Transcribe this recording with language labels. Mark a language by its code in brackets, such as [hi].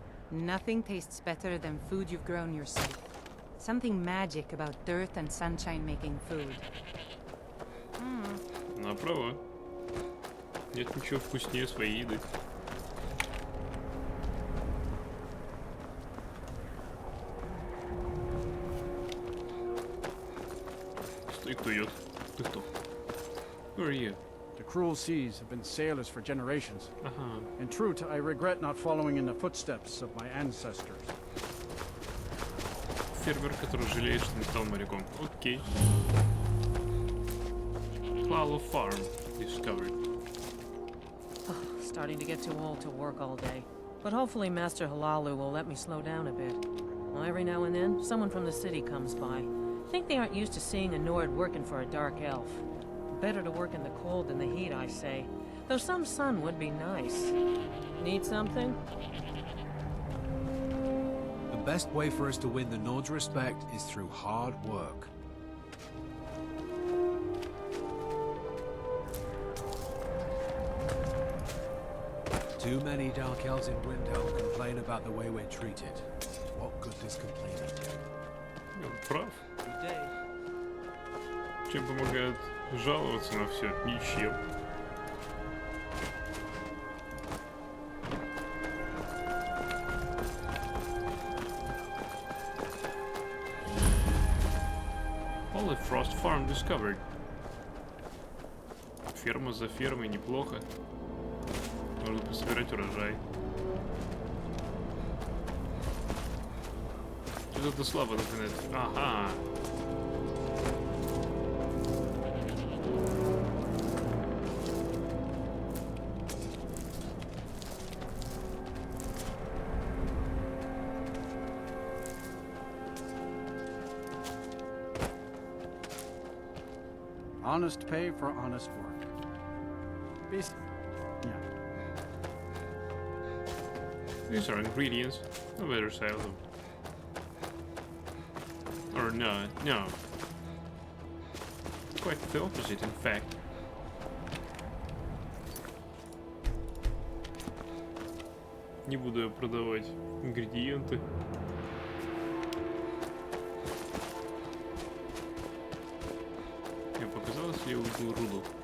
[en] Nothing tastes better than food you've grown yourself. Something magic about dirt and sunshine making food. [ru] Она права. Нет ничего вкуснее своей еды. Стой, кто идет? Ты кто? [en] Who are you? The cruel seas have been sailors for generations. Ага. In truth, I regret not following in the footsteps of my ancestors. [ru] Фермер, который жалеет, что не стал моряком. Окей. [en] Hlaalu Farm discovered. Starting to get too old to work all day. But hopefully Master Hlaalu will let me slow down a bit. Well, every now and then, someone from the city comes by. Think they aren't used to seeing a Nord working for a dark elf. Better to work in the cold than the heat, I say. Though some sun would be nice. Need something? The best way for us to win the Nord's respect is through hard work. Too many Dark Elves in Windhelm complain about the way we're treated. What good does complaining do? [ru] Он прав. Чем помогает жаловаться на все? Ничем. Holy Frost Farm discovered. Ферма за фермой, неплохо. Можно пособирать урожай. Что-то слабо напоминает. Ага. [en] Honest pay for honest work. Yeah. These are ingredients. I better sell them. Or no. Quite the opposite, in fact. [ru] Не буду я продавать ингредиенты. Мне показалось, я увидел руду.